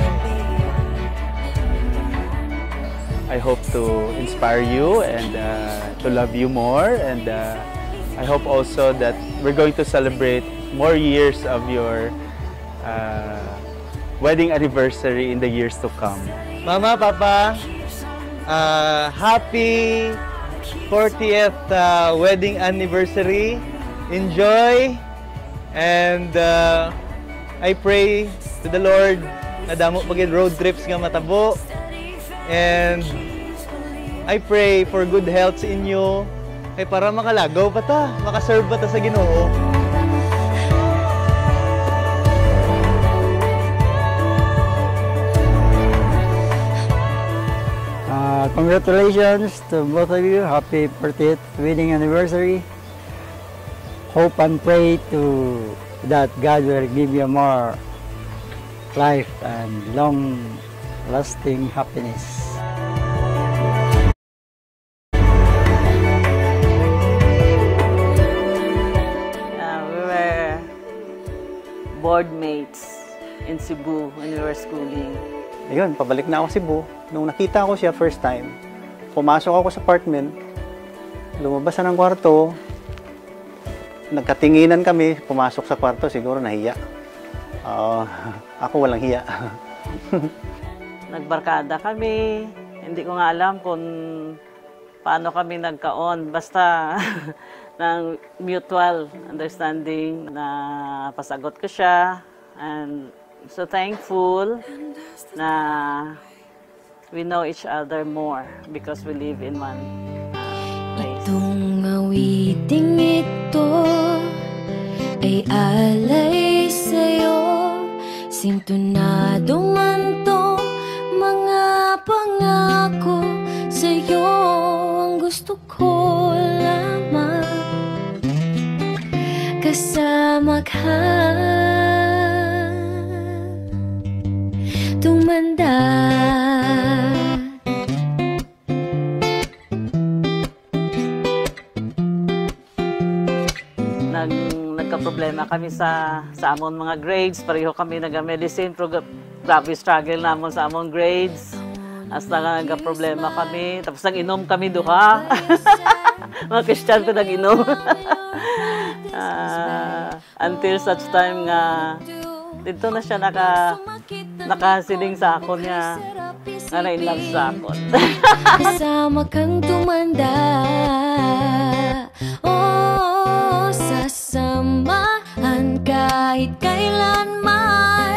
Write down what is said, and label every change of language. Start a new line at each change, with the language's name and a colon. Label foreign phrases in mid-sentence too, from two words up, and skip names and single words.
English: I hope to inspire you and to love you more, and I hope also that we're going to celebrate more years of your wedding anniversary in the years to come. Mama, Papa, happy 40th wedding anniversary. Enjoy, and I pray to the Lord
Hiligaynon: na damo pagin road trips nga matabo,
English: and I pray for good health
Hiligaynon: sa inyo kay para makalagaw pa ta, makaserve pa ta sa Ginoo.
English: Congratulations to both of you. Happy 40th wedding anniversary. Hope and pray to that God will give you more life and long-lasting happiness. We were board mates in Cebu when we were schooling.
Filipino: Ayun, pabalik na ako sa Cebu. Nung nakita ko siya
English: first time,
Filipino: pumasok ako sa apartment, lumabas na ng kwarto, nagkatinginan kami, pumasok sa kwarto, siguro nahiya. Ako walang hiya. Nagbarkada kami, hindi ko nga alam kung paano kami nagkaon. Basta ng
English: mutual understanding
Filipino: na pasagot ko siya.
English: And so thankful na we know each other more because we live in one place.
Filipino: Itong awiting ito ay alay sa'yo, sintonado man tong mga pangako sa'yo. Ang gusto ko lamang kasama ka, tumanda.
Hiligaynon: Nagka-problema kami sa amon mga grades. Pareho kami nag-medicine. Grabe struggle namon sa amon grades. Hasta nga nagka-problema kami. Tapos nag-inom kami duha. Mga Christian ko nag-inom.
English: Until such time
Hiligaynon: nga, dito na siya nakasiling sa ako niya. Nga na-inlove sa akon.
Filipino: Kasama kang tumanda, oh, sasamahan kahit kailanman.